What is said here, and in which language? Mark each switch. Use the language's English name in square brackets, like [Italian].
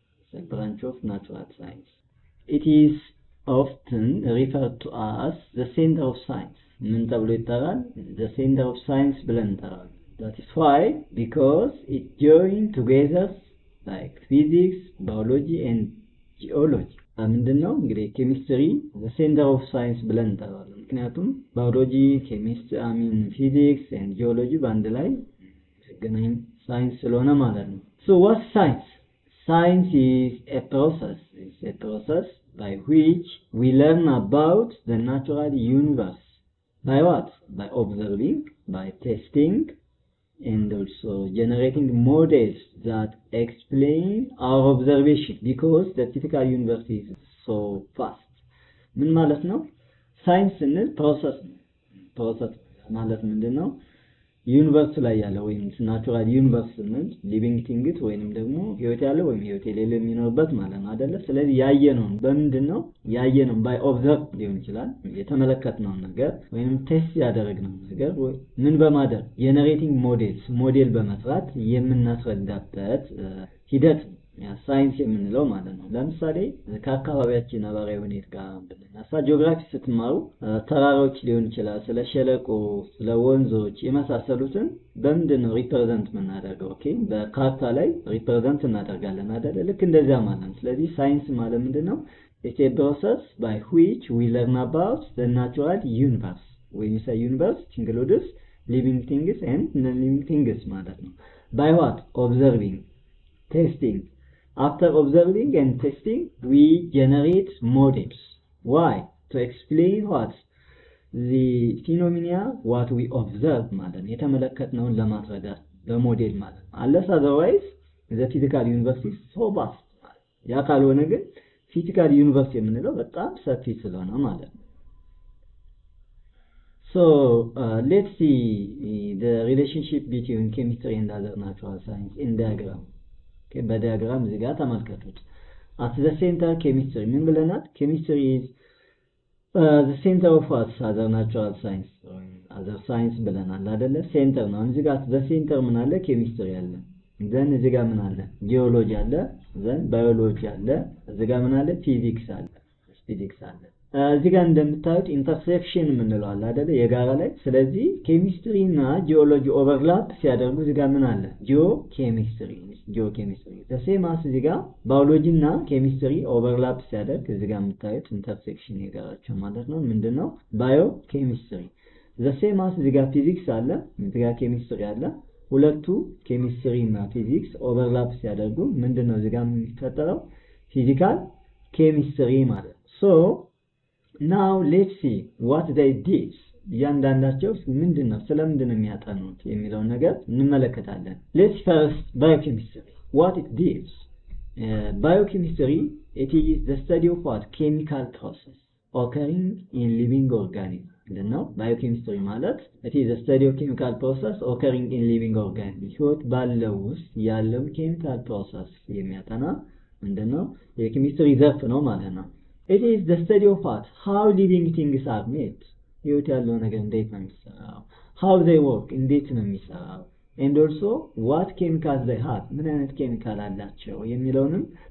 [English] It's a branch of natural science. It is often referred to as the center of science. The center of science [Amharic] ብለን እንጠራለን. [English] That is why, because it joins together like physics, biology and geology. [Amharic] ምንድነው እንግዲህ [English] chemistry the center of science [Amharic] ብለን እንጠራለን. ምክንያቱም biology, chemistry, physics and geology በአንድ ላይ ሲገናኝ ሳይንስ ስለሆነ ማለት ነው. [English] So what's science? Science is a process. It's a process by which we learn about the natural universe. By what? By observing, by testing, and also generating models that explain our observation because the typical universe is so vast. [Amharic] ምን ማለት ነው? ሳይንስ ስንል ፕሮሰስ ነው። ፕሮሰስ ማለት ምንድነው? ዩኒቨርስ ላይ ያለ ወይም ናቹራል ዩኒቨርስ ስንል ሊቪንግ ቲንግስ ወይንም ደግሞ ህይወት ያለው ወይም ህይወት የሌለው የሚኖርበት ማለት ነው አይደለ? ስለዚህ ያየነው በምንድነው? ያየነው ባይ ኦብዘርቭ ሊሆን ይችላል የተመለከትነው ነገር ወይም ቴስት ያደረግነው ነገር ምን በማድረግ ጄነሬቲንግ ሞዴልስ ሞዴል በመስራት የምናስረዳበት ሂደት ያ ሳይንስ የምንለው ማለት ነው። ለምሳሌ ከአካባቢያችን ነባራዊ ሁኔታ ጋር ብንነሳ ጂኦግራፊ ስትማሩ ተራራዎች ሊሆን ይችላል ስለ ሸለቆ ስለ ወንዞች የመሳሰሉትን በምንድነው ሪፕሬዘንት የምናደርገው? ኦኬ በካርታ ላይ ሪፕሬዘንት እናደርጋለን አይደል? ልክ እንደዛ ማለት ነው። ስለዚህ ሳይንስ ማለት ምንድነው? [English] It's a process by which we learn about the natural universe. When you say universe, includes living things and non-living things [Amharic] ማለት ነው. [English] By what? Observing, testing. After observing and testing, we generate models. Why? To explain what? The phenomena what we observe [Amharic] ማለት ነው። የተመለከትነውን ለማስረዳት በሞዴል ማለት ነው። [English] Unless otherwise, the physical universe is so vast. [Amharic] ያ ካልሆነ ግን physical universe የምንለው በጣም ሰፊ ስለሆነ ማለት ነው። [English] So, let's see the relationship between chemistry and other natural science in diagram. [Amharic] Okay, በዲያግራም እዚህ ጋር ተመልከቱት. [English] At the center chemistry [Amharic] ምን ብለናል? [English] Chemistry is the center of other natural science or other science [Amharic] ብለናል አይደለ? ሴንተር ነው። እዚህ ጋር the center ምን አለ? ኬሚስትሪ አለ. then እዚህ ጋር ምን አለ? ጂኦሎጂ አለ. then ባዮሎጂ አለ. እዚህ ጋር ምን አለ? ፊዚክስ አለ. ፊዚክስ አለ. እዚህ ጋር እንደምታዩት ኢንተርሴክሽን የምንለው አለ አይደለ? የጋራ ላይ ስለዚህ ኬሚስትሪ እና ጂኦሎጂ ኦቨርላፕ ሲያደርጉ እዚህ ጋር ምን አለ? ጂኦኬሚስትሪ ዘሴም አስ እዚህ ጋር ባዮሎጂ እና ኬሚስትሪ ኦቨርላፕ ሲያደርግ እዚህ ጋር የምታዩት ኢንተርሴክሽን የጋራቸው ማለት ነው። ምንድነው? ባዮኬሚስትሪ ዘሴም አስ እዚህ ጋር ፊዚክስ አለ፣ እዚህ ጋር ኬሚስትሪ አለ። ሁለቱ ኬሚስትሪ እና ፊዚክስ ኦቨርላፕ ሲያደርጉ ምንድነው እዚህ ጋር የሚፈጠረው? ፊዚካል ኬሚስትሪ ማለት ነው። [English] So now let's see what they did. [Amharic] ያንዳንዳቸው ምንድነው ስለምንድነው የሚያጠኑት የሚለውን ነገር እንመለከታለን። [English] Let's first biochemistry. What it did. Biochemistry, it is the study of what? Chemical process occurring in living organisms [Amharic] ነው ባዮኬሚስትሪ ማለት [English] it is a study of chemical process occurring in living organisms [Amharic] ህይወት ባለው ውስጥ ያለው ኬሚካል ፕሮሰስ የሚያጠና ምንድነው የኬሚስትሪ ዘርፍ ነው ማለት ነው [English] it is the study of what how living things are made [Amharic] ህይወት ያለው ነገር እንዴት ነው የሚሰራው [English] how they work [Amharic] እንዴት ነው የሚሰራው [English] and also what chemicals they have [Amharic] ምን አይነት ኬሚካል አላቸው የሚለውንም